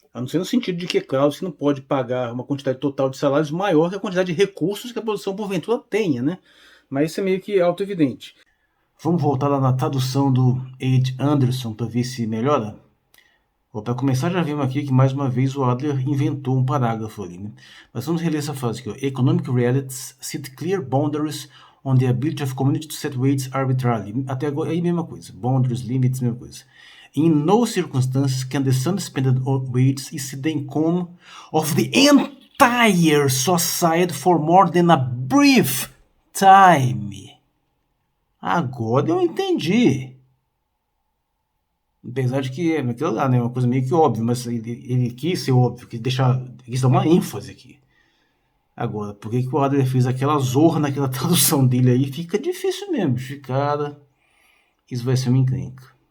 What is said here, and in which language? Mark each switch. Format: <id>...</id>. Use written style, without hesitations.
<pt>A não ser no sentido de que, claro, você não pode pagar uma quantidade total de salários maior que a quantidade de recursos que a produção porventura tenha, né? Mas isso é meio que auto-evidente. Vamos voltar lá na tradução do H. Anderson para ver se melhora? Para começar, já vimos aqui que mais uma vez o Adler inventou um parágrafo ali, né? Mas vamos reler essa frase aqui, ó.</pt> <en>Economic realities set clear boundaries on the ability of community to set wages arbitrarily.</en> <pt>Até agora, aí mesma coisa. Boundaries, limits, mesma coisa.</pt> <en>In no circumstances can the sum expended on wages exceed the income of the entire society for more than a brief time.</en> <pt>Agora eu entendi. Apesar de que é aquilo lá, né? Uma coisa meio que óbvia, mas ele quis ser óbvio, quis dar uma ênfase aqui. Agora, por que o Adler fez aquela zorra naquela tradução dele aí? Fica difícil mesmo, cara. Isso vai ser uma encrenca.</pt>